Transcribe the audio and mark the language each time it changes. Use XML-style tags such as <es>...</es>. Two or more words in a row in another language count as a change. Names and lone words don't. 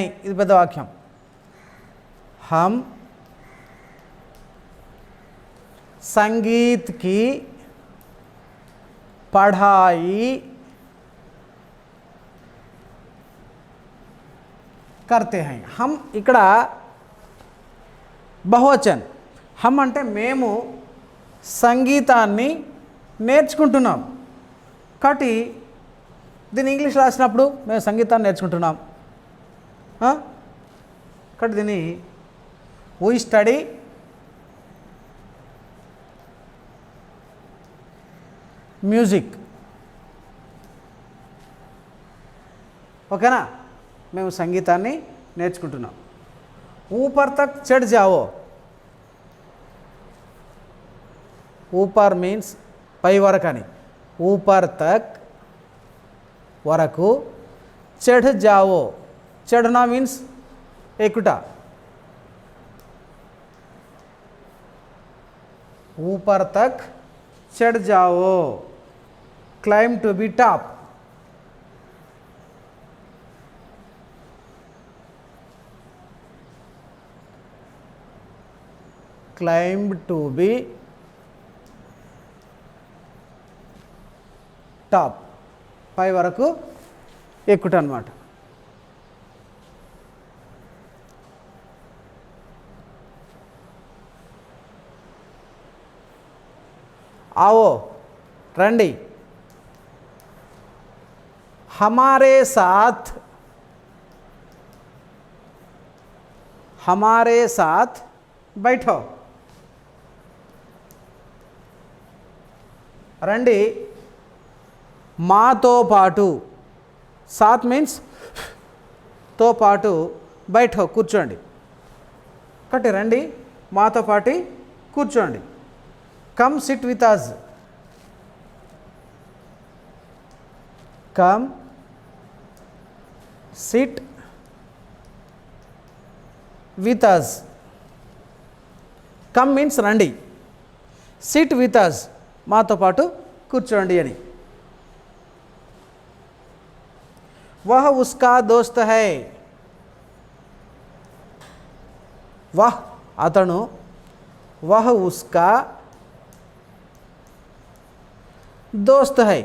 <te>ఇది పెద్ద వాక్యం.</te> <hi>हम संगीत की पढ़ाई करते हैं.</hi> <te>हम ఇక్కడ బహువచన్. హమ్ అంటే మేము సంగీతాన్ని నేర్చుకుంటున్నాం. కాబట్టి దీన్ని ఇంగ్లీష్ రాసినప్పుడు మేము సంగీతాన్ని నేర్చుకుంటున్నాం.</te> <en>కాబట్టి దీన్ని we study music.</en> <te>ఓకేనా? మేము సంగీతాన్ని నేర్చుకుంటున్నాం.</te> <hi>ऊपर तक चढ़ जाओ.</hi> <te>ఊపర్ మీన్స్ పై వరకు అని.</te> <hi>ऊपर तक వరకు, चढ़ जाओ.</hi> <te>చढ़ना మీన్స్ ఎక్కుట.</te> <hi>ऊपर तक चढ़ जाओ.</hi> <en>climb to be top. climb to be top.</en> <te>పై వరకు ఎక్కుట అన్నమాట. आओ రండి.</te> <hi>हमारे साथ बैठो.</hi> <te>రండి మాతో పాటు. సాత్ మీన్స్ తో పాటు, బైఠో కూర్చోండి. కాబట్టి రండి మాతో పాటు కూర్చోండి.</te> <en>come sit with us. come sit with us.</en> <te>కమ్ మీన్స్ రండి,</te> <en>sit with us</en> <te>మాతో పాటు కూర్చోండి అని.</te> <hi>वह उसका दोस्त है. वह अतनु, वह उसका दोस्त है.</hi>